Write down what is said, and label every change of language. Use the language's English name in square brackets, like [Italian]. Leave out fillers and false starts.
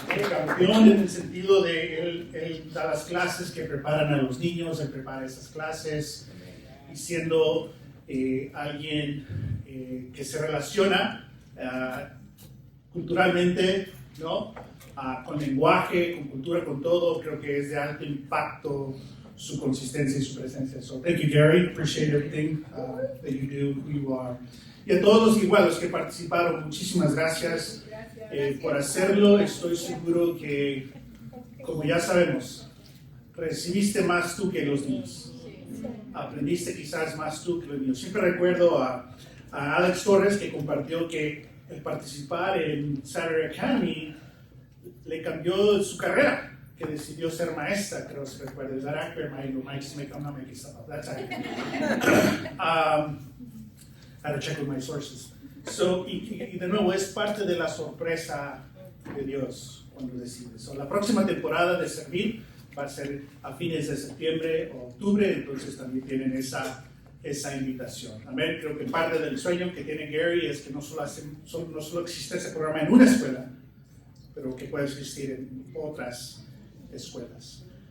[Spanish] Campeón en el sentido de él da las clases que preparan a los niños, él prepara esas clases y siendo alguien que se relaciona culturalmente, ¿no? Con lenguaje, con cultura, con todo, creo que es de alto impacto su consistencia y su presencia. [English] So thank you, Gary, appreciate everything that you do, who you are. [Spanish] Y a todos igual, los que participaron, muchísimas gracias. Por hacerlo. Estoy seguro que, como ya sabemos, recibiste más tú que los niños. Aprendiste quizás más tú que los niños. Siempre recuerdo a Alex Torres, que compartió que el participar en Saturday Academy le cambió su carrera, que decidió ser maestra, creo que se recuerda. [English] Is that accurate? I'm not making stuff up. That's accurate. I had to check with my sources. [Spanish] So, y de nuevo, es parte de la sorpresa de Dios cuando decide. So, la próxima temporada de servir va a ser a fines de septiembre o octubre, entonces también tienen esa invitación. Amén. Creo que parte del sueño que tiene Gary es que no solo existe ese programa en una escuela, pero que puede existir en otras escuelas.